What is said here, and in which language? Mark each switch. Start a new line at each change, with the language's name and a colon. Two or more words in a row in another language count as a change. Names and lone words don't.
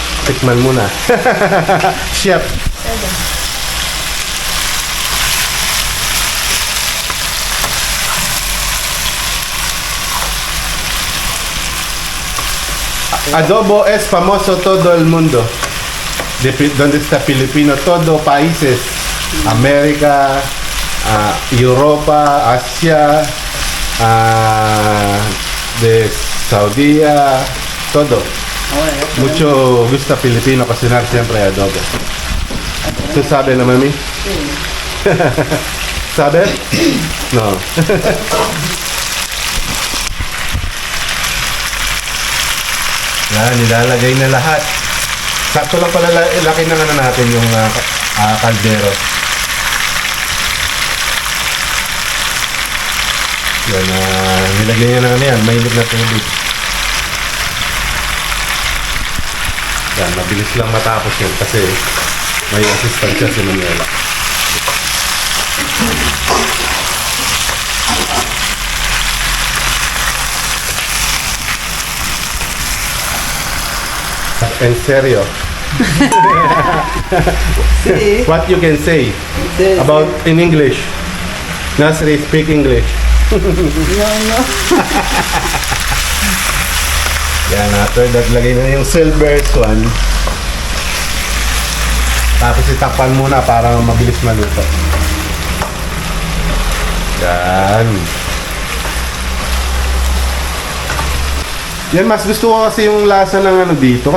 Filipino: tikman muna. Chef.
Spanish: Adobo es famoso todo el mundo. Donde está Filipino, todo países. América, Europa, Asia, de Saudi, todo. Mucho gusta Filipino cocinar siempre adobo. ¿Tú sabes, no, mami? Sí. ¿Sabes? No.
Filipino: Yan, nilalagay na lahat. Sakto lang pala laki na nga natin yung kaldero. Yan, nilagay niya na yan, mainit na tubig. Yan, mabilis lang matapos yun kasi may assistant siya si Manuela.
Spanish: En serio. Sí.
English: What you can say
Spanish: Sí,
English: about in English? Nasri, speak English.
Spanish: No.
Filipino: Yan,
English: after that,
Filipino: lagay na yung silver swan. Tapos itakpan muna para mabilis maluto. Yan. Yan, mas gusto ko kasi yung lasa ng ano dito.